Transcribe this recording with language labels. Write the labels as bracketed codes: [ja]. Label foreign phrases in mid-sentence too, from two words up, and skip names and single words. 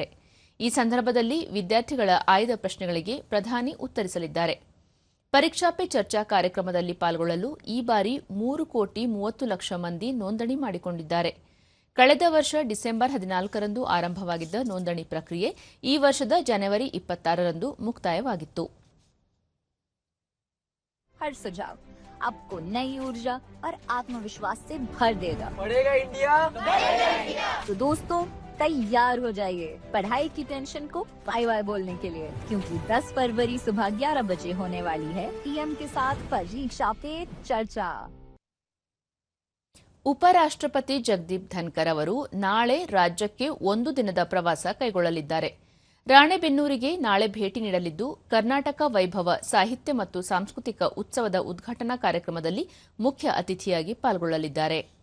[kn] ಈ ಸಂದರ್ಭದಲ್ಲಿ ವಿದ್ಯಾರ್ಥಿಗಳ ಆಯ್ದ ಪ್ರಶ್ನೆಗಳಿಗೆ ಪ್ರಧಾನಿ ಉತ್ತರಿಸಲಿದ್ದಾರೆ. ಪರೀಕ್ಷಾ ಪೇ ಚರ್ಚಾ ಕಾರ್ಯಕ್ರಮದಲ್ಲಿ ಪಾಲ್ಗೊಳ್ಳಲು ಈ ಬಾರಿ 3,30,00,000 ಮಂದಿ ನೋಂದಣಿ ಮಾಡಿಕೊಂಡಿದ್ದಾರೆ. ಕಳೆದ ವರ್ಷ ಡಿಸೆಂಬರ್ 14ರಂದು ಆರಂಭವಾಗಿದ್ದ ನೋಂದಣಿ ಪ್ರಕ್ರಿಯೆ ಈ ವರ್ಷದ ಜನವರಿ 26ರಂದು ಮುಕ್ತಾಯವಾಗಿತ್ತು. [hi] हर सुझाव आपको नई ऊर्जा और आत्मविश्वास से भर देगा. बढ़ेगा इंडिया, तो दोस्तों तैयार हो जाइए पढ़ाई की टेंशन को [en] bye bye [hi] बोलने के लिए, क्योंकि 10 फरवरी सुबह 11 बजे होने वाली है पीएम के साथ परीक्षा पे चर्चा. [kn] ಉಪರಾಷ್ಟ್ರಪತಿ ಜಗದೀಪ್ ಧನ್ಕರ್ ಅವರು ನಾಳೆ ರಾಜ್ಯಕ್ಕೆ 1 ದಿನದ ಪ್ರವಾಸ ಕೈಗೊಳ್ಳಲಿದ್ದಾರೆ. ರಾಣೆಬೆನ್ನೂರಿಗೆ ನಾಳೆ ಭೇಟಿ ನೀಡಲಿದ್ದು ಕರ್ನಾಟಕ ವೈಭವ ಸಾಹಿತ್ಯ ಮತ್ತು ಸಾಂಸ್ಕೃತಿಕ ಉತ್ಸವದ ಉದ್ಘಾಟನಾ ಕಾರ್ಯಕ್ರಮದಲ್ಲಿ ಮುಖ್ಯ ಅತಿಥಿಯಾಗಿ ಪಾಲ್ಗೊಳ್ಳಲಿದ್ದಾರೆ.